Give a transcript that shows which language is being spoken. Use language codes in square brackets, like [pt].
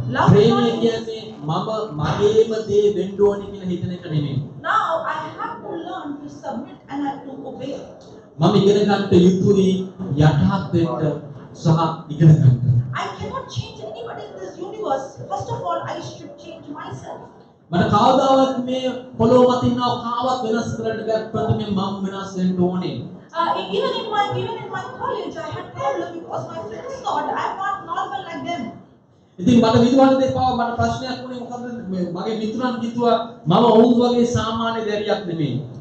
[si] ප්‍රේමය කියන්නේ මම මගේම දේ වෙන්න ඕනේ කියලා හිතන එක නෙමෙයි. [en] Now I have to learn to submit and I have to obey. [si] මම ඉගෙන ගන්න යුතුයි යටහත් වෙන්න සහ ඉගෙන ගන්න. [en] I cannot change anybody in this universe. First of all, I should change myself. [si] මට කවදාවත් මේ පොළොව මත ඉන්නව කාවත් වෙනස් කරන්න බැහැ ප්‍රථමයෙන් මම වෙනස් වෙන්න ඕනේ. [en] Even in my college, I had problem because my friends thought I'm not normal like them. [si] ඉතින් මට විදුහලේ පාව මට ප්‍රශ්නයක් වුණේ මොකද මගේ මිතුරන් කිව්වා මම ඔවුන් වගේ සාමාන්‍ය දැරියක් නෙමෙයි.